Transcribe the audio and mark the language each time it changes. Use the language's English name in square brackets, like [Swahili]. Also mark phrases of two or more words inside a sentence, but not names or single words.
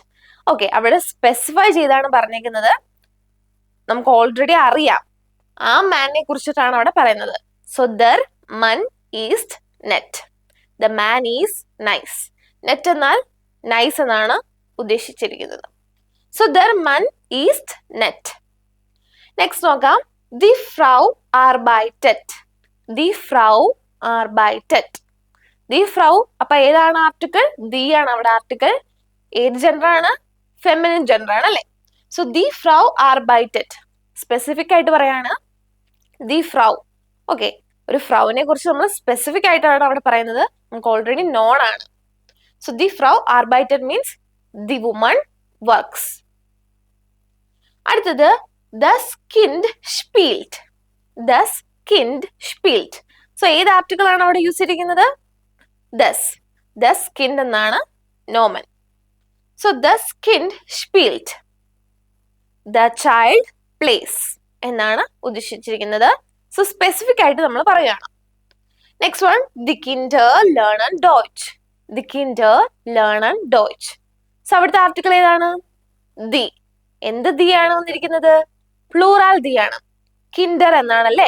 [Malayalam] ഓക്കെ, അവിടെ സ്പെസിഫൈ ചെയ്താണ് പറഞ്ഞേക്കുന്നത്. നമുക്ക് [English] ഓൾറെഡി അറിയാം, [Malayalam] ആ മാനിനെ കുറിച്ചിട്ടാണ് അവിടെ പറയുന്നത്. [German] സോ der Mann ist nett. [English] the man is nice. [Malayalam] നെറ്റ് എന്നാൽ നൈസ് എന്നാണ് ഉദ്ദേശിച്ചിരിക്കുന്നത്. [German] സോ der Mann ist nett. [Malayalam] നെക്സ്റ്റ് നോക്കാം. [German] Die Frau arbeitet. Die Frau arbeitet. Die Frau, [Malayalam] അപ്പൊ ഏതാണ് ആർട്ടിക്കിൾ? ദി ആണ് അവിടെ ആർട്ടിക്കിൾ. ഏത് ജെൻഡർ ആണ്? ഫെമിനിൻ ജെൻഡർ ആണ് അല്ലെ? സോ [German] die Frau arbeitet. [Malayalam] സ്പെസിഫിക് ആയിട്ട് പറയാണ് [German] die Frau. [Malayalam] ഓക്കെ, ഒരു ഫ്രൗവിനെ കുറിച്ച് നമ്മൾ സ്പെസിഫിക് ആയിട്ടാണ് അവിടെ പറയുന്നത്, നമുക്ക് [English] already known [Malayalam] ആണ്. [English] സോ [German] die Frau arbeitet [English] means the woman works. [Malayalam] അടുത്തത് [German] das Kind spielt. Das Kind spielt. [Malayalam] സോ ഏത് ആർട്ടിക്കിൾ ആണ് അവിടെ യൂസ് ചെയ്തിരിക്കുന്നത്? [German] das Kind [Malayalam] എന്നാണ് നോമൻ. [German] സോ das Kind spielt. [English] The child plays [Malayalam] എന്നാണ് ഉദ്ദേശിച്ചിരിക്കുന്നത്. സോ സ്പെസിഫിക് ആയിട്ട് നമ്മൾ പറയുകയാണ്. [English] next one, [German] die Kinder lernen Deutsch. Die Kinder lernen Deutsch. [Malayalam] സോ അവിടുത്തെ ആർട്ടിക്കിൾ ഏതാണ്? ദി. എന്ത് ദി ആണ് വന്നിരിക്കുന്നത്? പ്ലൂറാൽ ദി ആണ്. കിൻഡർ എന്നാണല്ലേ?